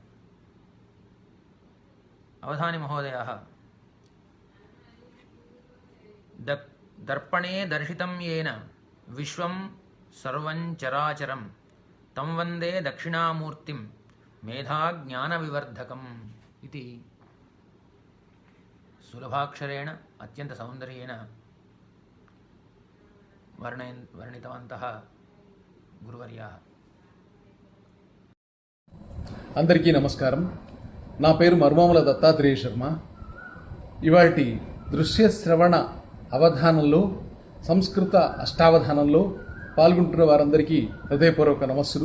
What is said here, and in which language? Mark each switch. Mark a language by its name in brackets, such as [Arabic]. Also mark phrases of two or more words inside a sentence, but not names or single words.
[Sanskrit] अवधानि महोदयाः दर्पणे दर्शितं येन विश्वं सर्वं चराचरं तं वन्दे दक्षिणामूर्तिं मेधाज्ञानविवर्धकम् इति सुलभाक्षरेण अत्यन्तसौन्दर्येण वर्णितवन्तः गुरुवर्याः. [Telugu] అందరికీ నమస్కారం. నా పేరు మర్మాముల దత్తాత్రేయ శర్మ. ఇవాల్టి దృశ్య శ్రవణ అవధానంలో సంస్కృత అష్టావధానంలో పాల్గొంటున్న వారందరికీ హృదయపూర్వక నమస్సులు.